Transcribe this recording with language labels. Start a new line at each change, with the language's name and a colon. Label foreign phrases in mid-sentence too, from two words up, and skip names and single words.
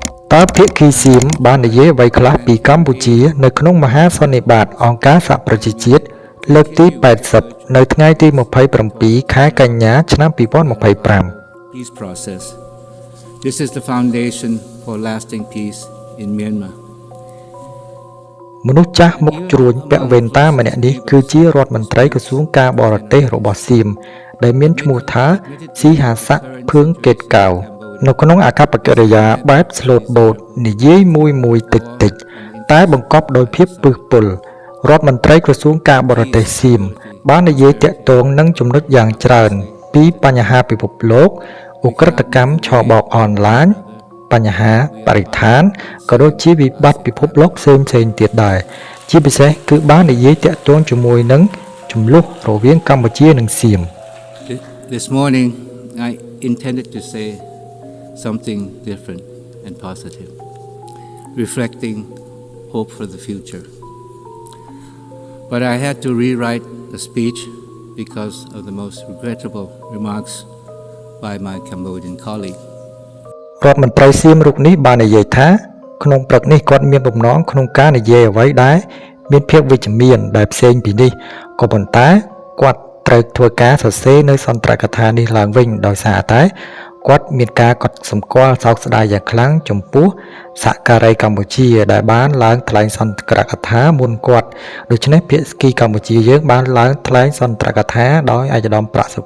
Khmer: តើភាគីសៀមបាននិយាយអ្វីខ្លះពីកម្ពុជានៅក្នុងមហាសន្និបាតអង្គការសហប្រជាជាតិលើកទី80នៅថ្ងៃទី27ខែកញ្ញាឆ្នាំ2025
English: Peace process. This is the foundation for lasting peace in Myanmar.
Khmer: មនុស្សចាស់មុខជ្រួញពាក់វ៉ែនតាម្នាក់នេះគឺជារដ្ឋមន្ត្រីក្រសួងការបរទេសរបស់សៀមដែលមានឈ្មោះថាស៊ីហាស័កភឿង កេតកៅនៅក្នុងអាកប្បកិរិយាបែប
English: slot boat
Khmer: និយាយមួយតិចតែបង្កប់ដោយភាពពឹសពុលរដ្ឋមន្ត្រីក្រសួងការបរទេសសៀមបាននិយាយតាក់ទងនឹងចំណុចយ៉ាងច្រើនពីបញ្ហាពិភពលោកឧក្រិដ្ឋកម្មឆបោកអនឡាញបញ្ហាបរិស្ថានក៏ដូចជាវិបត្តិពិភពលោកផ្សេងទៀតដែរជាពិសេសគឺបាននិយាយតាក់ទងជាមួយនឹងចំនួនរវាងកម្ពុជានិងសៀម
English: This morning I intended to say something different and positive, reflecting hope for the future. But I had to rewrite the speech because of the most regrettable remarks by my Cambodian colleague.
Khmer: រដ្ឋមន្ត្រីសៀមរូបនេះបាននិយាយថាក្នុងព្រឹកនេះគាត់មានបំណងក្នុងការនិយាយអ្វីដែរមានភាពវិជ្ជមានដែលផ្សេងពីនេះក៏ប៉ុន្តែគាត់ត្រូវធ្វើការសរសេរនៅសន្ទរកថានេះឡើងវិញដោយសារតែគាត់មាន ការកត់សម្គាល់សោកស្ដាយយ៉ាងខ្លាំងចំពោះសហការីកម្ពុជាដែលបានឡើងថ្លែងសន្ទរកថាមុនគាត់ដូច្នេះភាគីកម្ពុជាយើងបានឡើងថ្លែងសន្ទរកថាដោយឯកឧត្តមប្រាក់សុ